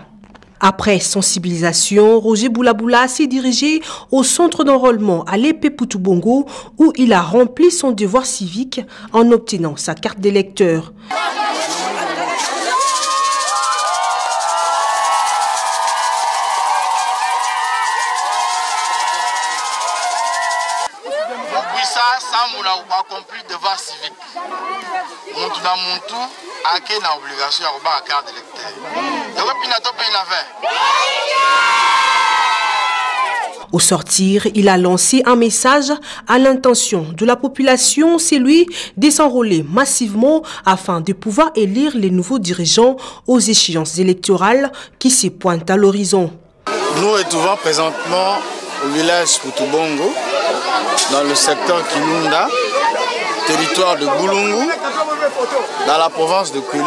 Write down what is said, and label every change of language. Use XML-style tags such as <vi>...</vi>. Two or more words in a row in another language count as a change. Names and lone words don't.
<fr>Après sensibilisation, Roger Boulaboula s'est dirigé au centre d'enrôlement à l'épée Putubongo où il a rempli son devoir civique en obtenant sa carte d'électeur. accompli devoir civique.</fr> <ln>Muntu na muntu ake na obligation ya koba</ln> <fr>carte d'électeur.</fr> <ln>Donc pina to pe na 20.</ln> <fr>Au sortir, il a lancé un message à l'intention de la population, celui de s'enrôler massivement afin de pouvoir élire les nouveaux dirigeants aux échéances électorales qui se pointent à l'horizon. Nous nous trouvons présentement au village Putubongo, dans le secteur Kilunda, territoire de Boulungu, dans la province de Kwilu.</fr>